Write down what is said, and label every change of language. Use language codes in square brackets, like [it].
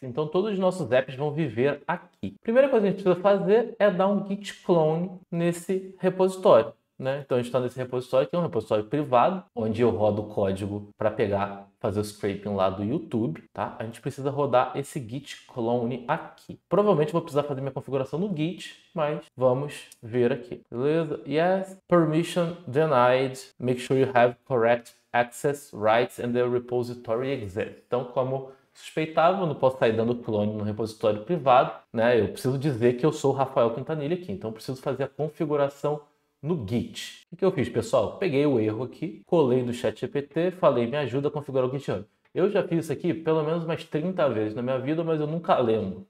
[pt] Então todos os nossos apps vão viver aqui. Primeira coisa que a gente precisa fazer é dar um git clone nesse repositório, né? Então a gente está nesse repositório, que é um repositório privado, onde eu rodo o código para fazer o scraping lá do YouTube, tá? A gente precisa rodar esse git clone aqui. Provavelmente vou precisar fazer minha configuração no git, mas vamos ver aqui. Beleza? [en] Yes. Permission denied. Make sure you have correct access rights and the repository exists. [pt] Então, como suspeitava, eu não posso sair dando clone no repositório privado, né? Eu preciso dizer que eu sou o Rafael Quintanilha aqui, então eu preciso fazer a configuração no Git. O que eu fiz, pessoal? Peguei o erro aqui, colei no ChatGPT, falei, me ajuda a configurar o GitHub. Eu já fiz isso aqui pelo menos umas 30 vezes na minha vida, mas eu nunca lembro.